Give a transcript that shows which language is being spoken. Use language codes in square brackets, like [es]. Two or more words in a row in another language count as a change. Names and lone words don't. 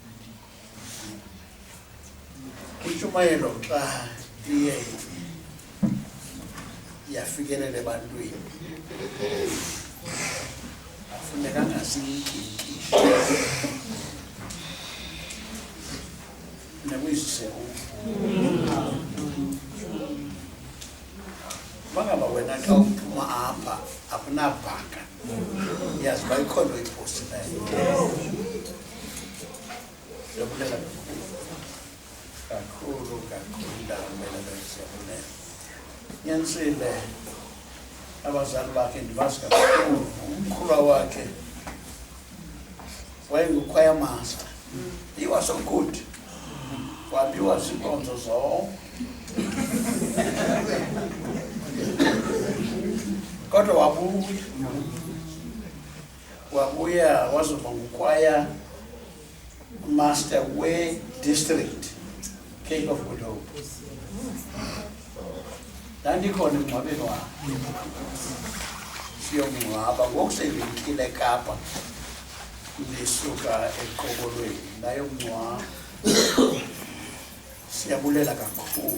[xh] Intshumayelo xa iye yafikelela ebantwini afunekanga siyinkikishe nekuyizise bangaba wena xa uphuma apha akunabhaka yazi uba ikhona oyiphosileyo. Siyabulela kakhulu ndawumelele, siyabulela. Nyanisile abazali bakhe ndibazi kakhulu. Umkhulwa wakhe wayengu- [en] choir master. He was so good. [xh] Wabiwa zinkonzo zonke. Kodwa wabuya wazoba ngu- [en] choir master [xh] we-district Cape of Good Hope. Ndandikhona emngcwabeni wakhe siyomngcwaba ngoku seyibekile eKapa ndisuka eQokolweni ndayomngcwaba. Siyabulela kakhulu.